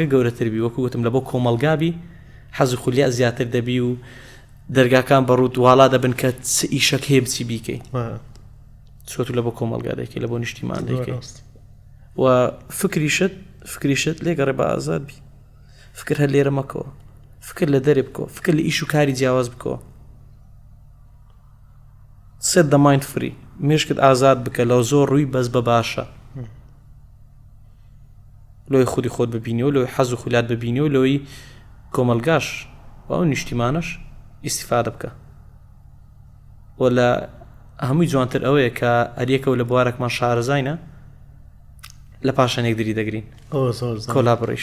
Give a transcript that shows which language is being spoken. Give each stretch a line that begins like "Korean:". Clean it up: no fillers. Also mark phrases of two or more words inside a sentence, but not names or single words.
Central Kurdish: گەورەتربی وەکو گوتم لە بۆ کۆمەڵگابی حەز و خولیا زیاتر دەبی و دەرگاکان بەڕوو واڵا دەبن کە چ ئیشەک هەیە بچی بیکەی چۆت لە بۆ کۆمەڵگا دەکەی لە بۆ نیشتیمان دەکەی و فکریشت لێگەڕێ بە ئازاد بی فکر هەر لێرە مەکەوە فکر لە دەرێ بکۆ فکر لە ئیش و کاری جیاواز بکۆ
English: set the mind free
Central Kurdish: مشکت ئازاد بکە لەو زۆر ڕووی بەس بە باشە لۆی خودی خۆت ببینیەوە لۆی حەز و خولات ببینیەوە لۆی کۆمەلگاش و ئەو نیشتیمانش ئیسیفادە بکە و لە هەمووی جوانتر ئەوەیە کە ئەریەکەوە لە بوارێکمان شارەزاینە لە پاشانێک دری دەگرین کۆلابڕیش